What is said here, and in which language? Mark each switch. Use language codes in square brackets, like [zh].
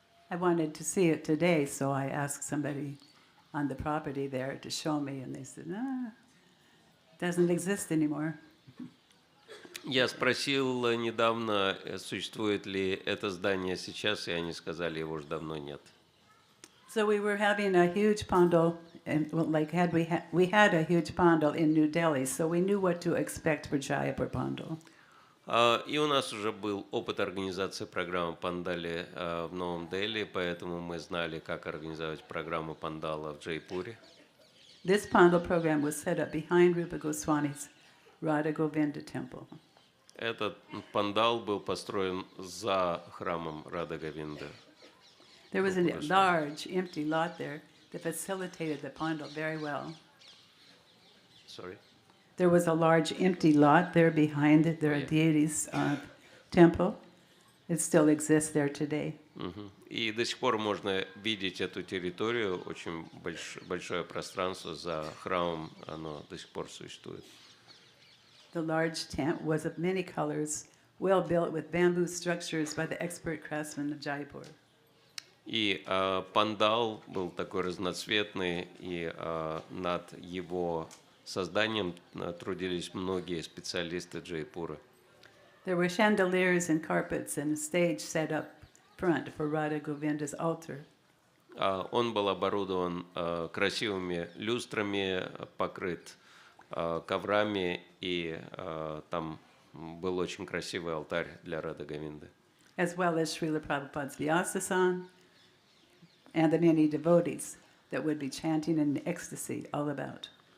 [en] I wanted to see it today, so I asked somebody on the property there to show me, and they said, "No, it doesn't exist anymore." [ru] Я спросил недавно, существует ли это здание сейчас, и они сказали, его уже давно нет. [en] So we were having a huge pandal, and we had a huge pandal in New Delhi, so we knew what to expect for Jaipur pandal. [ru] И у нас уже был опыт организации программы Пандали в Новом Дели, поэтому мы знали, как организовать программу Пандала в Джайпуре. [en] This pandal program was set up behind Rupa Goswami's Radha Govinda temple. [ru] Этот пандал был построен за храмом Рада Говинды. [en] There was a large empty lot there that facilitated the pandal very well. Sorry. There was a large empty lot there behind their deity's temple. It still exists there today. [ru] И до сих пор можно видеть эту территорию, очень большое пространство за храмом, оно до сих пор существует. [en] The large tent was of many colors, well built with bamboo structures by the expert craftsmen of Jaipur. [ru] И пандал был такой разноцветный, и над его созданием трудились многие специалисты Джайпура. [en] There were chandeliers and carpets and a stage set up front for Radha Govinda's altar. [ru] Он был оборудован красивыми люстрами, покрыт коврами, и там был очень красивый алтарь для Рады Говинды. [en] As well as Srila Prabhupada's Vyasasan and the many devotees that would be chanting in ecstasy all about.